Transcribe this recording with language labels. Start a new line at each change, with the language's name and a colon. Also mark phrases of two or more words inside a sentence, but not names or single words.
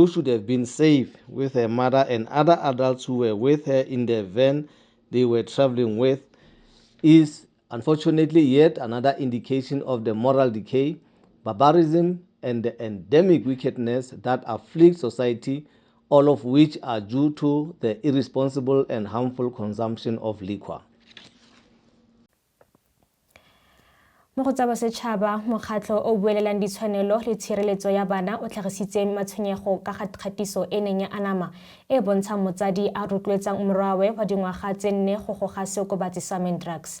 English: should have been safe with her mother and other adults who were with her in the van they were traveling with is unfortunately yet another indication of the moral decay, barbarism, and the endemic wickedness that afflicts society, all of which are due to the irresponsible and harmful consumption of liquor.
Tswana: Mo go tsa bosetšhaba, mokgatlho o buelelang ditshwanelo le tshireletso ya bana o tlhagisitse matshwenyego ka kgatiso e neng ya anama e bontshang motsadi a rotloetsang morwawe wa dingwaga tse 4 go goga seokobatsi sa drugs.